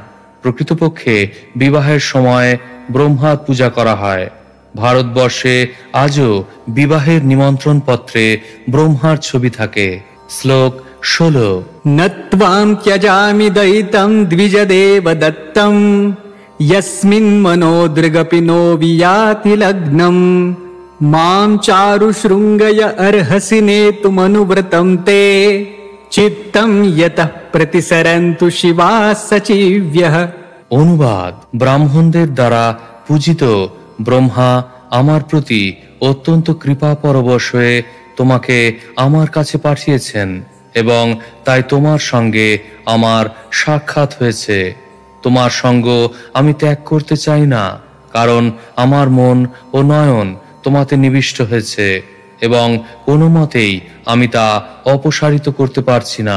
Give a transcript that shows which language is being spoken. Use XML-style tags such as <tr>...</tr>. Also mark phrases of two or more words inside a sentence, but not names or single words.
<bn>প্রকৃতপক্ষে বিবাহের সময় ব্রহ্মার পূজা করা হয়। ভারতবর্ষে আজও বিবাহের নিমন্ত্রণ পত্রে ব্রহ্মার ছবি থাকে। শ্লোক 16।</bn> <sa>নত্বাং ত্যজামি দয়িতং দ্বিজদেব দত্তং यस्मिन् मनोदृगपि नो वियाति लग्नं मां चारु शृङ्गय अर्हसि नेतुमनुव्रतं ते चित्तं यतः प्रतिसरन्तु शिवा सचिव्यः।</sa> <bn>অনুবাদ: ব্রাহ্মণদের দ্বারা পূজিত ব্রহ্মা আমার প্রতি অত্যন্ত কৃপা পরবশ হয়ে তোমাকে আমার কাছে পাঠিয়েছেন এবং তাই তোমার সঙ্গে আমার সাক্ষাৎ হয়েছে। তোমার সঙ্গ আমি ত্যাগ করতে চাই না, কারণ আমার মন ও নয়ন তোমাতে নিবিষ্ট হয়েছে এবং কোনো মতেই আমি তা অপসারিত করতে পারছি না।</bn>